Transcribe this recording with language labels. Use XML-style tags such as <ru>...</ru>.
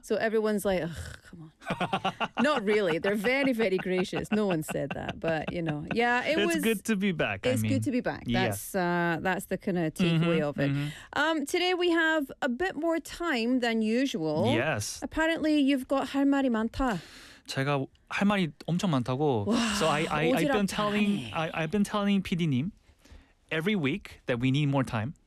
<en>So everyone's like, ugh, come on. Not really. They're very, very gracious. No one said that. But, you know, yeah, it's good to be back. Good to be back. That's, yeah. That's the kind of takeaway of it. Mm-hmm. Today we have a bit more time than usual. Yes. Apparently you've got</en> <ko>할 말이 많다. 제가 할 말이 엄청 많다고.</ko> <en>So I've been telling PD님 every week that we need more time.</en>